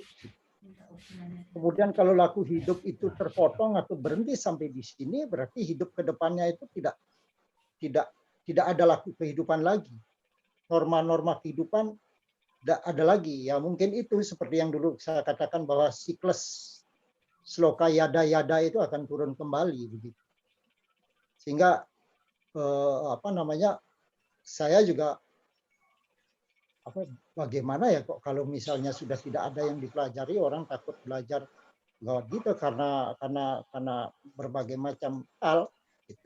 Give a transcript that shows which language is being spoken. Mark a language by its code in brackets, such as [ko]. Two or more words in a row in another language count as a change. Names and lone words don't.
[id] Kemudian kalau laku hidup itu terpotong atau berhenti sampai di sini, berarti hidup ke depannya itu tidak ada laku kehidupan lagi. Norma-norma kehidupan tidak ada lagi. Ya mungkin itu seperti yang dulu saya katakan bahwa siklus sloka yada-yada itu akan turun kembali begitu. Sehingga saya juga bagaimana ya kok kalau misalnya sudah tidak ada yang dipelajari, orang takut belajar gitu karena berbagai macam hal itu.